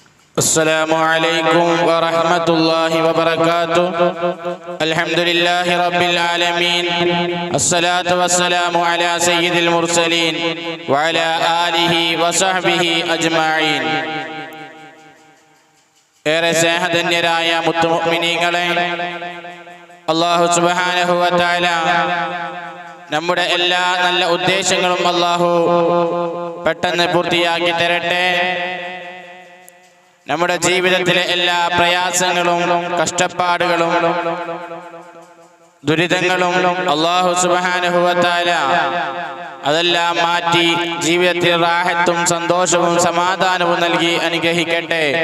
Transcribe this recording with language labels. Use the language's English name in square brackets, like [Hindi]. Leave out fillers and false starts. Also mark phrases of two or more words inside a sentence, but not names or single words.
[Arabic] السلام عليكم ورحمة الله وبركاته. الحمد لله رب العالمين. الصلاة والسلام على سيد المرسلين وعلى آله وصحبه أجمعين. [Malayalam] ഏറെ സ്നേഹധന്യരായ മുത്തുമുഅ്മിനീങ്ങളെ, അല്ലാഹു [Arabic] سبحانه وتعالى [Malayalam] നമ്മുടെ എല്ലാ നല്ല ഉദ്ദേശങ്ങളും അല്ലാഹു പെട്ടെന്ന് പൂർത്തിയാക്കി തരട്ടെ. നമ്മുടെ ജീവിതത്തിലെ എല്ലാ പ്രയാസങ്ങളും കഷ്ടപ്പാടുകളും ദുരിതങ്ങളും അല്ലാഹു [Arabic] سبحانه وتعالى [Malayalam] അതെല്ലാം മാറ്റി ജീവിതത്തിൽ റാഹത്തും സന്തോഷവും സമാധാനവും നൽകി അനുഗ്രഹിക്കട്ടെ.